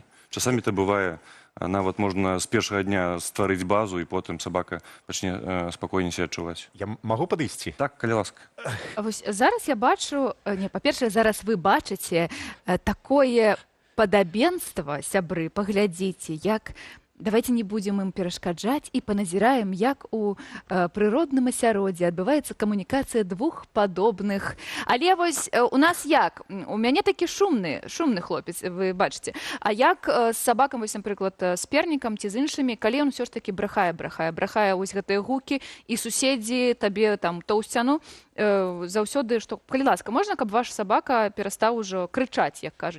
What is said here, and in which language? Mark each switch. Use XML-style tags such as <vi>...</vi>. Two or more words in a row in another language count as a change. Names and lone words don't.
<be>Часамі это бывае, нават можна з першага дня стварыць базу, і потым сабака пачне спакойней себя адчуваць. Я магу падысці? Так, калі ласка. Вось зараз я бачу, па-першае, зараз вы бачыце такое падабенства, сябры, паглядзіце, як...</be> <ru>Давайте не будем им</ru> <be>перашкаджаць і паназіраем, як у прыродным асяроддзі адбываецца камунікацыя двух падобных. Але вось у нас як? У мяне такі шумны хлопец, вы бачыце. А як з сабакам, вось, напрыклад, з пернікам ці з іншымі, калі ён усё ж такі брахае вось гэтыя гукі, і суседзі табе там то ў сцяну, заўсёды, што, калі ласка, можна, каб ваш сабака перастаў ужо крычаць, як кажуць?</be>